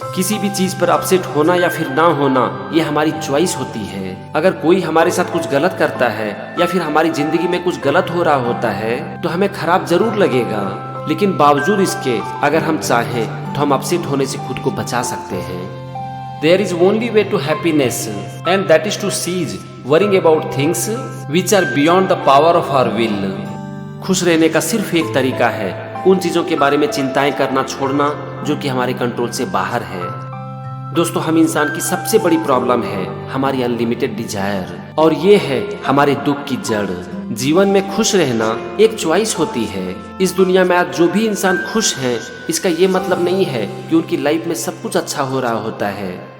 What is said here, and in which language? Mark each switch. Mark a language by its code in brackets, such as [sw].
[hi] किसी भी चीज पर अपसेट होना या फिर ना होना ये हमारी चॉइस होती है। अगर कोई हमारे साथ कुछ गलत करता है या फिर हमारी जिंदगी में कुछ गलत हो रहा होता है तो हमें खराब जरूर लगेगा, लेकिन बावजूद इसके अगर हम चाहें तो हम अपसेट होने से खुद को बचा सकते हैं। [en] There is only way to happiness and that is to cease worrying about things which are beyond the power of our will. [hi] खुश रहने का सिर्फ एक तरीका है, उन चीजों के बारे में चिंताएं करना छोड़ना जो कि हमारे कंट्रोल से बाहर है। दोस्तों, हम इंसान की सबसे बड़ी प्रॉब्लम है हमारी अनलिमिटेड डिजायर, और ये है हमारे दुख की जड़। जीवन में खुश रहना एक चॉइस होती है। इस दुनिया में आज जो भी इंसान खुश हैं, इसका ये मतलब नहीं है कि उनकी लाइफ में सब कुछ अच्छा हो रहा होता है।